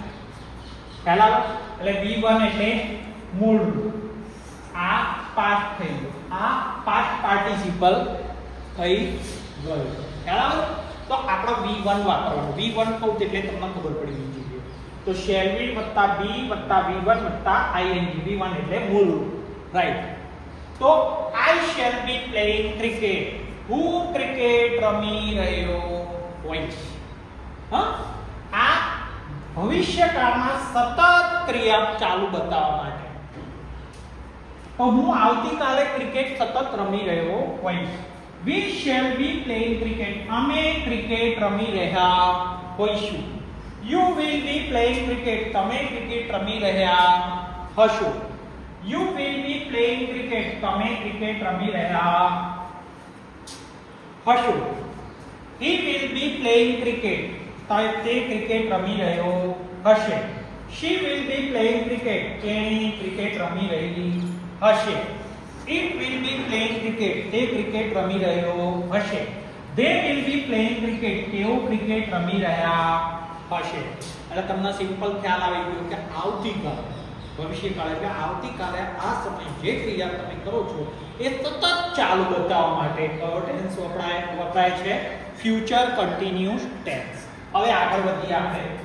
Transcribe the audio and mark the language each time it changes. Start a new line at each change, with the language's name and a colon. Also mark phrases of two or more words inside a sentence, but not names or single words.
Gujarati: પહેલા એટલે V1 એટલે મૂળ રૂપ, આ પાસ્ટ થઈ ગયું, આ
English: past participle
Gujarati: થઈ ગયું. બરાબર. તો આપણે V1 વાપરવાનું. V1 કહું એટલે તમને ખબર પડી ગઈ. તો
English: shall be
Gujarati: વત્તા B વત્તા V1 વત્તા ing. V1 એટલે મૂળ રૂપ, રાઈટ.
English: તો I shall be playing cricket.
Gujarati: હું ક્રિકેટ રમી રહ્યો હોઈશ. આ ભવિષ્યકાળમાં સતત ક્રિયા ચાલુ બતાવવા માટે. તો હું આવતીકાલે ક્રિકેટ સતત રમી રહ્યો હોઈશ.
English: We shall be playing cricket.
Gujarati: અમે ક્રિકેટ રમી રહ્યા હોઈશું.
English: You will be playing cricket.
Gujarati: તમે ક્રિકેટ રમી રહ્યા હશો.
English: You will be playing cricket.
Gujarati: તમે ક્રિકેટ રમી રહ્યા હશો.
English: He will be playing cricket.
Gujarati: તે ક્રિકેટ રમી રહ્યો હશે.
English: She will be playing cricket.
Gujarati: તેણી ક્રિકેટ રમી રહી હશે.
English: It will be playing cricket.
Gujarati: તે ક્રિકેટ રમી રહ્યો હશે.
English: They will be playing cricket.
Gujarati: તેઓ ક્રિકેટ રમી રહ્યા હશે. એટલે તમને સિમ્પલ ખ્યાલ આવી ગયો કે આવતીકાલે, ભવિષ્યકાળ એટલે આવતીકાલે આ સમય જે ક્રિયા તમે કરો છો એ સતત ચાલુ બતાવવા માટે કયો ટેન્સ વપરાય છે?
English: future continuous tense.
Gujarati: હવે આગળ વધીએ આપણે.